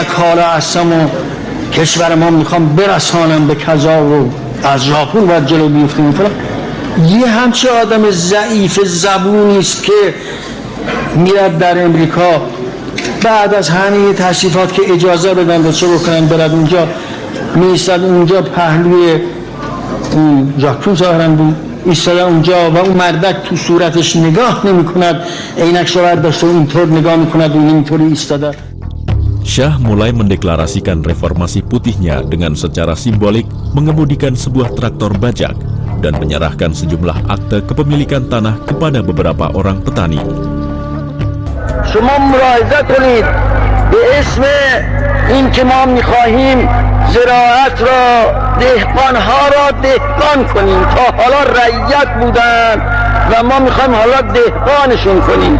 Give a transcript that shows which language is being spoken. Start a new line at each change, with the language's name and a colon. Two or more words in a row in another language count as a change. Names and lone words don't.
Persian: کالا هستم و کشور ما میخوام برسانم به کذا و از ژاپن باید جلو بیفتیم فلان، یه همچه آدم ضعیف زبونی است که میرد در امریکا بعد از همه تشریفات که اجازه بدن و چه بکنن برد اونجا میستد اونجا پهلوی اون ژاکون ظاهرا بود ایستاده اونجا و اون مردک تو صورتش نگاه نمی کند، عینکش رو برداشته و اینطور نگاه می کند و اینطوری ایستاده.
Indonesian: Shah mulai mendeklarasikan reformasi putihnya dengan secara simbolik mengemudikan sebuah traktor bajak dan menyerahkan sejumlah akte kepemilikan tanah kepada beberapa orang petani.
Persian: شما ملاحظه کنید به اسم این که ما میخواهیم زراعت را دهقانها را دهقان کنیم، تا حالا رعیت بودن و ما میخوایم حالا دهقانشون کنیم.